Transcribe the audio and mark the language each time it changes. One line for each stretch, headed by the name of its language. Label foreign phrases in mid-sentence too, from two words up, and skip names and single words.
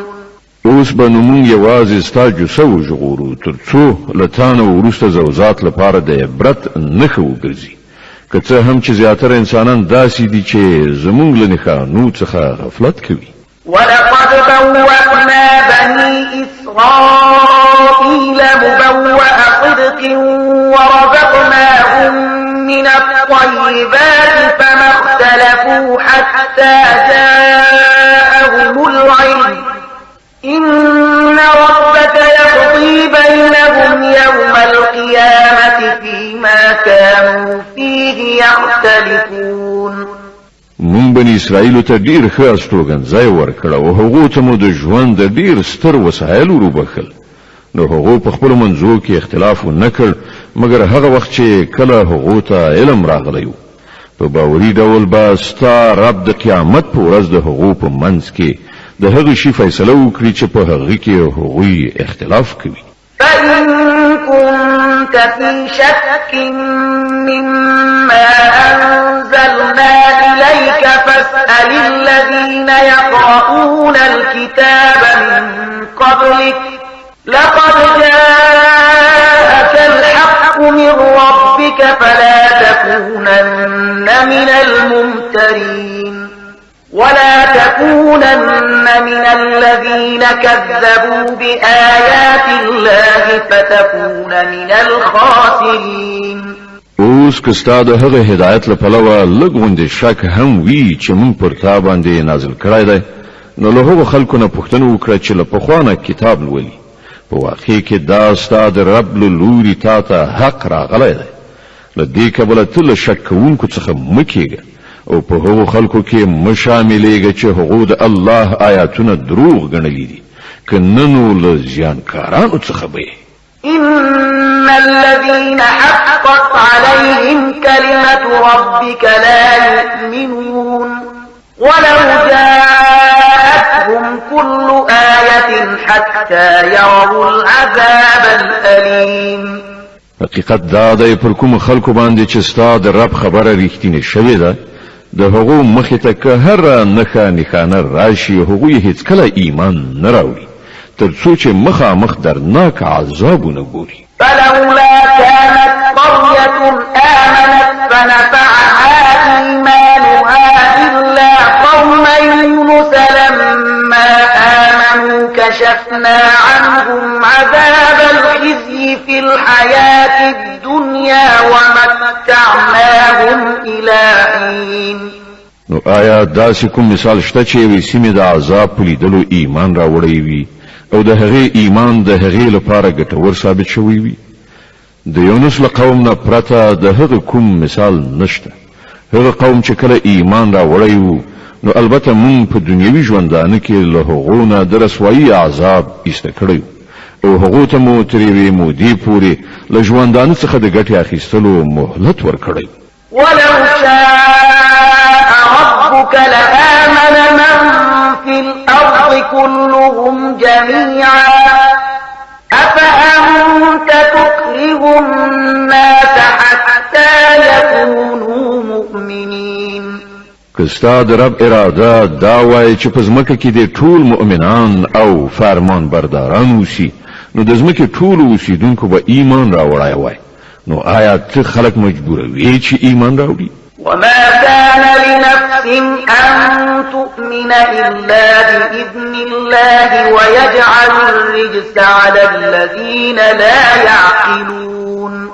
Pashto: اوس به نو مونږ یوازې ستا جوسه وژغورو تر څو له تا نه وروسته زوځات لپاره د عبرت نښه وګرځي، که څه هم چې زیاتره انسانان داسې دي چې زمونږ له نښانو څخه غفلت کوي.
Arabic: ولقد بوأنا بني إسرائيل مبوأ صدق ورزقناهم من الطيبات فما اختلفوا حتى جاءهم العلم إن ربك يقضي بينهم يوم القيامة فيما كانوا فيه يختلفون.
Pashto: مون بني اسرائیل ته ډیر ښه استوګنځای ورکړ او هغه ته مو د ژوند د ډیر ستر وسایل وروبخل، نو هغه په خپل منځو کې اختلاف نه کړ مګر هغه وخت چې کله هغه ته علم راغلی و. په باوري ډول به ستا رب د قیامت په ورځ د هغه په منځ کې د هغه شی فیصله وکړي چې په هغه کې هغه اختلاف کوي.
Arabic: فإن كنت في شك مما أنزلنا إليك فاسأل الذين يقرؤون الكتاب من قبلك لقد جاءك الحق من ربك فلا تكونن من الممترين ولا تكونن من الذين كذبوا بآيات الله فتكون من الخاسرين.
Pashto: اوس که ستا د هغه هدایت له پلوه لږ غوندې شک هم وي چې مونږ پر تا باندې نازل کړی دی، نو له هغو خلکو نه پوښتنه وکړه چې له پخوا نه کتاب لولي. په واقع کې دا ستا د رب له لوري تا ته حق راغلی دی، له دې کبله ته له شک کوونکو څخه مه کېږه او په هغو خلکو کې مه شاملېږه چې هغو د الله آیاتونه دروغ ګڼلي دي، که نه نو له زیانکارانو څخه به یې.
Arabic: إن الذين حقت عليهم كلمة ربك لا يؤمنون ولو جاءتهم كل آية حتى يروا العذاب الأليم.
Pashto: حقیقت دا دی پر کوم خلکو باندې چې ستا د رب خبره رښتینې شوې ده، د هغو مخې ته که هر نښانه راشي هغوی هیڅکله ایمان نه راوړي تر څو چې مخامخ درناک عذابونه ګوري.
Arabic: فلولا كانت قرية آمنت فنفعها إيمانها إلا قوم يونس لما آمنوا كشفنا عنهم عذاب الخزي في الحياة الدنيا ومتعناهم إلى حين.
Pashto: نو آیا داسې کوم مثال شته چې یوې سیمې د عذاب په لیدلو ایمان راوړی وي او د هغې ایمان د هغې لپاره ګټور ثابت شوی وي؟ د یونس له قوم نه پرته د هغه کوم مثال نشته. هغه قوم چې کله ایمان راوړی وو نو البته مونږ په دنیوي ژوندانه کې له هغو نه د رسوایي عذاب ایسته کړی او هغو ته مو تر یوې مودې پورې له ژوندانه څخه د ګټې اخیستلو مهلت ورکړی.
Arabic: ولو شاء ربك لآمن من في الأرض كلهم جميعا أفأنت تكره الناس حتى يكونوا مؤمنين.
Pashto: کستا د رب اراده دا وای چې په ځمکه کې د ټول مؤمنان او فرمان برداران اوسي نو د ځمکې ټول اوسیدونکو به ایمان راوړای وای، نو آیا ته خلق مجبوروي چې ایمان راوړي؟
Arabic: وما كان لنفس أن تؤمن إلا بإذن الله ويجعل الرجس على الذين لا يعقلون.